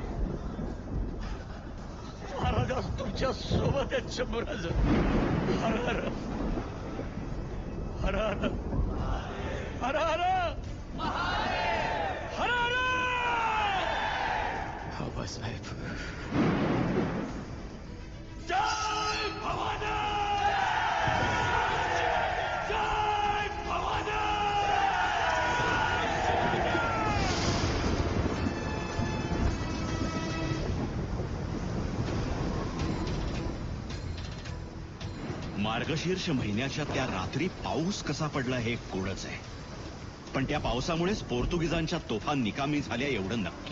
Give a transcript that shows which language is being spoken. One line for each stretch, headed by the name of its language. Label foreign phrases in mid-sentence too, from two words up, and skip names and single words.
Marathi: महाराज आज तुमच्या सोबत आहेत. शंभूराज, हर हर हर हर हर हर हर. आबासाहेब, जय भवानी, जय भवानी. मार्गशीर्ष महिन्याच्या त्या रात्री पाऊस कसा पडला हे कोडच आहे, पण त्या पावसामुळेच पोर्तुगीजांच्या तोफा निकामी झाल्या एवढं नक्की.